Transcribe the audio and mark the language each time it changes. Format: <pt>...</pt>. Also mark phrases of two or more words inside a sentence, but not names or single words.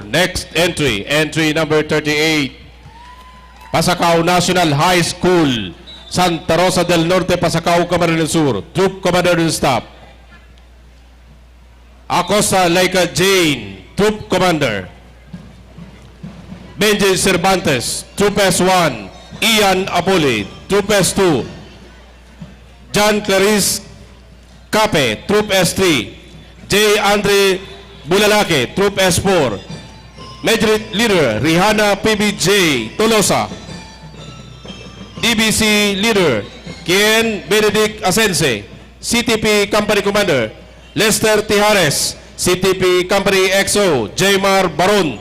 <en>Next entry, entry number 38, Pasacao National High School, Santa Rosa del Norte, Pasacao, Camarines Sur. Troop Commander and Staff, Acosta Laika Jane, Troop Commander. Benji Cervantes, Troop S1. Ian Apoli, Troop S2. John Clarice Cape, Troop S3. J. Andre Bulalake, Troop S4. Major Leader Rihanna PBJ Tolosa. DBC Leader Ken Benedict Asense. CTP Company Commander Lester Tijares. CTP Company XO Jaymar Baron.</en>